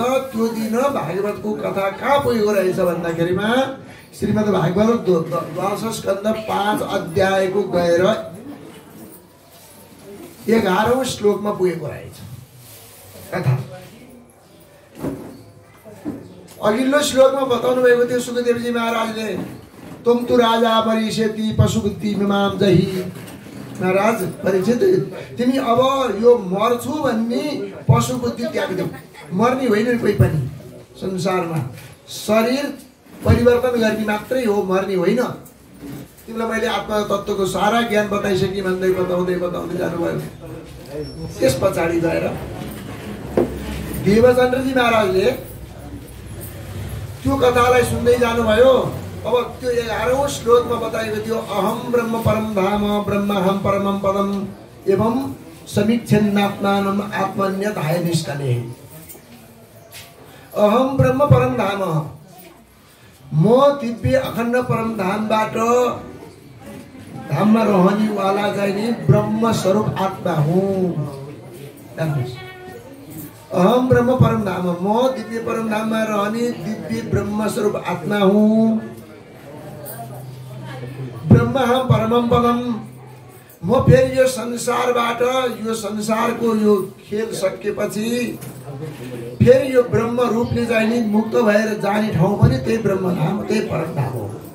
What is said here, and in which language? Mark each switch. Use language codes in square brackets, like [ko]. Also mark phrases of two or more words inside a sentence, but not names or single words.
[ne] त्यो दिन भागवतको कथा कहाँ पुगेको रहेछ भन्दाखेरिमा श्रीमद् भागवत 10 स्कन्द 5 अध्यायको गएर 11औं श्लोकमा पुगेको रहेछ कथा। अघिल्लो श्लोकमा बताउनु भएको थियो सुखदेवजी महाराजले, [sa] तुम तु राजा परिषेति पशुबुद्धि मिमाम जही। [ne] महाराज परीक्षित, तिमी अब यो मर्छु भन्ने पशुबुद्धि त्यागिदेऊ। मर्ने होइन कोही पनि संसारमा, शरीर परिवर्तन गर्ने मात्रै हो, मर्ने होइन। तिमीलाई मैले आत्मा तत्त्वको सारा ज्ञान बताइसकेँ भन्दै बताउँदै जानुभयो। त्यस पछाडि गएर देवचन्द्रजी महाराजले त्यो कथालाई सुन्दै जानुभयो। अब त्यो 11औं श्लोकमा बताएको थियो, [sa] अहम ब्रह्म परम धाम ब्रह्महम परमम पदम एवं समीक्षन्नात्मानम आत्मन्यताय निष्कले। अहम ब्रह्म परम धाम, [ne] म दिव्य अखण्ड परम धामबाट धाममा रहनेवाला चाहिँ नि ब्रह्म स्वरूप आत्मा हुँ। [sa] अहम ब्रह्म परम धाम, [ne] म दिव्य परम धाममा रहने दिव्य ब्रह्म स्वरूप आत्मा हुँ। [sa] ब्रह्महम परमम पदम, [ne] म फेरि यो संसारबाट, यो संसारको यो खेल सकेपछि फेरि यो ब्रह्म रूपले चाहिँ नि मुक्त भएर जाने ठाउँ पनि त्यही ब्रह्मधाम, त्यही परमधाम हो।